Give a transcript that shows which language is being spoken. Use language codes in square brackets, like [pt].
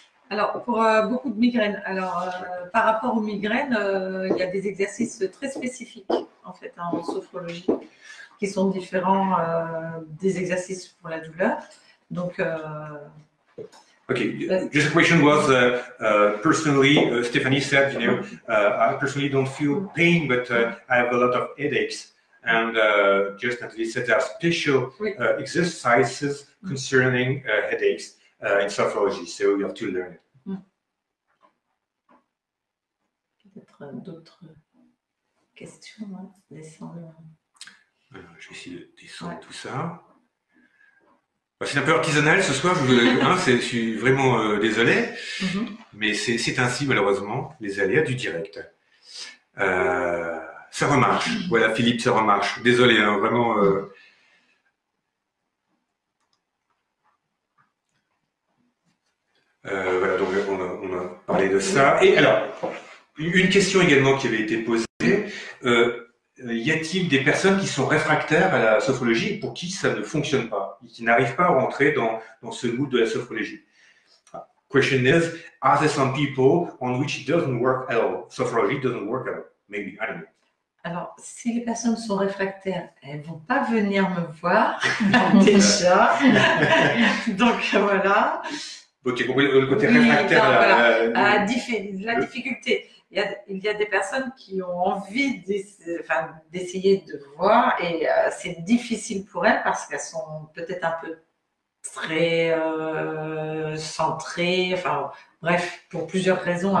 [fr] Alors, pour beaucoup de migraines, par rapport aux migraines, il y a des exercices très spécifiques, en fait, en sophrologie, qui sont différents des exercices pour la douleur. Donc, [en] Okay, just a question was, personally, Stephanie said, you know, I personally don't feel pain, but I have a lot of headaches. And just Natalie said there are special exercises concerning headaches in sophrology, so you have to learn it. [fr] Peut-être d'autres questions, hein, descendre. Alors, je vais essayer de descendre tout ça. C'est un peu artisanal ce soir, je suis vraiment désolé, mais c'est ainsi malheureusement les aléas du direct. Ça remarche. Voilà, Philippe, ça remarche. Désolé, hein, vraiment. Voilà, donc on a parlé de ça. Et alors, une question également qui avait été posée. Y a-t-il des personnes qui sont réfractaires à la sophrologie et pour qui ça ne fonctionne pas, et qui n'arrivent pas à rentrer dans ce mood de la sophrologie? [en] Question is, are there some people on which it doesn't work at all? Sophrology doesn't work at all. Maybe, I don't know. [fr] Alors, si les personnes sont réfractaires, elles ne vont pas venir me voir, déjà. Donc, voilà. Ok, tu as compris le côté réfractaire. Non, voilà. La difficulté. Il y a des personnes qui ont envie d'essayer de voir et c'est difficile pour elles parce qu'elles sont peut-être un peu très centrées, enfin bref, pour plusieurs raisons.